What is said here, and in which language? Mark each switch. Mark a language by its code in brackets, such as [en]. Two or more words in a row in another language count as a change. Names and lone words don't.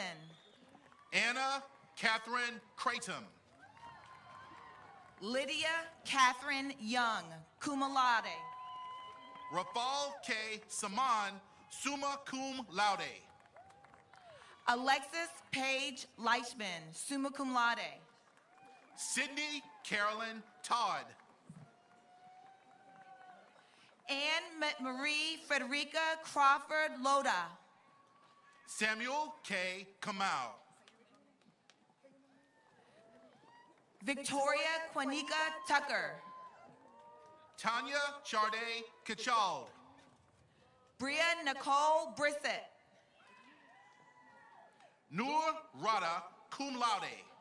[en] Anna Catherine Creighton. Lydia Catherine Young, [la] cum laude. [en] Rafal K. Saman, [la] summa cum laude. [en] Alexis Paige Leichman, [la] summa cum laude. [en] Sydney Carolyn Todd. Anne Marie Frederica Crawford Loda. Samuel K. Kamau. Victoria Quanika Tucker. Tanya Charday Kachald. Bria Nicole Brissett. Noor Rada, [la] cum laude.